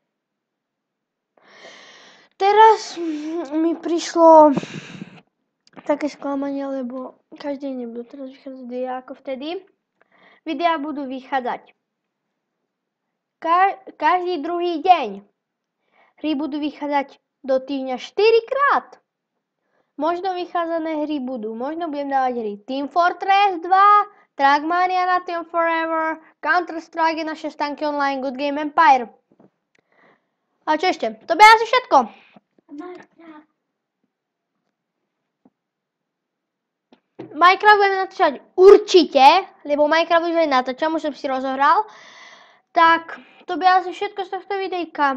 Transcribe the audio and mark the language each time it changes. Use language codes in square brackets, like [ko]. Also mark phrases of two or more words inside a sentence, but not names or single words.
[sk] Teraz mi prišlo také sklamanie, lebo každý deň nebudú teraz vychádzať videa ako vtedy. Videá budú vychádzať každý druhý deň. Hry budú vychádzať do týždňa 4 krát. Možno vychádzané hry budú. Možno budem dávať hry Team Fortress 2, Trackmania na Team Forever, Counter-Strike na 6 tanky online, Good Game Empire. A čo ešte? To by asi všetko. Minecraft budeme natáčať určite, lebo Minecraft už aj natáčam, už som si rozohral. Tak, to by asi všetko z tohto videjka.